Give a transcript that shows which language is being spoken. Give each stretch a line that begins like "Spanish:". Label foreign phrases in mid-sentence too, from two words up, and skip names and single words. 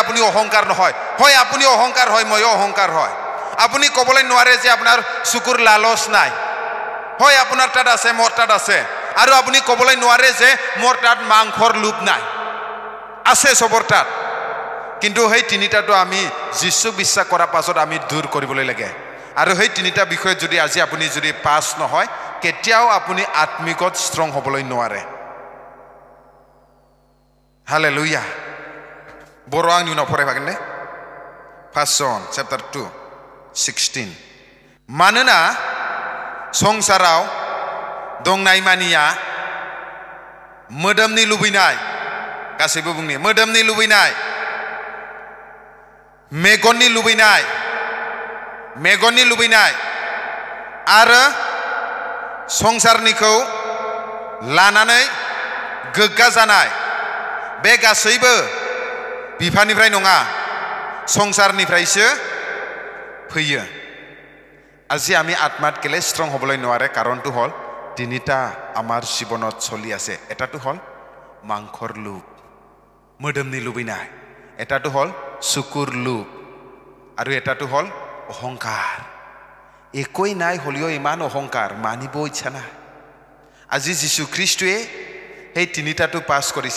Assamese: আপুনি অহংকাৰ নহয় হয় আপুনি অহংকাৰ হয় ময়ো অহংকাৰ হয় আপুনি ক'বলৈ নোৱাৰে যে আপোনাৰ চকুৰ লালচ নাই হয় আপোনাৰ তাত আছে মোৰ তাত আছে আৰু আপুনি ক'বলৈ নোৱাৰে যে মোৰ তাত মাংসৰ লোভ নাই আছে সবৰ তাত কিন্তু সেই তিনিটাটো আমি যীশু বিশ্বাস কৰাৰ পাছত আমি দূৰ কৰিবলৈ লাগে আৰু সেই তিনিটা বিষয় যদি আজি আপুনি যদি পাছ নহয় কেতিয়াও আপুনি আত্মিকত ষ্ট্ৰং হ'বলৈ নোৱাৰে
Bodo: হালেলুয়া बर' आंनि उनाव फरायफागोन दे 1 John chapter 2:16 मानोना संसाराव दंनाय मानिया मोदोमनि लुबैनाय गासैबो बुंनि मोदोमनि लुबैनाय मेगननि लुबैनाय आरो संसारनिखौ लानानै गोग्गा जानाय बे गासैबो बिफानिफ्राय नङा संसारनिफ्रायसो फैयो
Assamese: আজি আমি আত্মাত কেলে ষ্ট্ৰং হ'বলৈ নোৱাৰে কাৰণটো হ'ল তিনিটা আমাৰ জীৱনত চলি আছে এটাটো হ'ল মাংসৰ লোভ
Bodo: मोदोमनि लुबैनाय
Assamese: এটাটো হ'ল চকুৰ লোভ আৰু এটাটো হ'ল অহংকাৰ একোই নাই হলিও ইমান অহংকাৰ মানিব ইচ্ছা নাই আজি যীশু খ্ৰীষ্টুৱে এই তিনিটাটো পাছ কৰিছে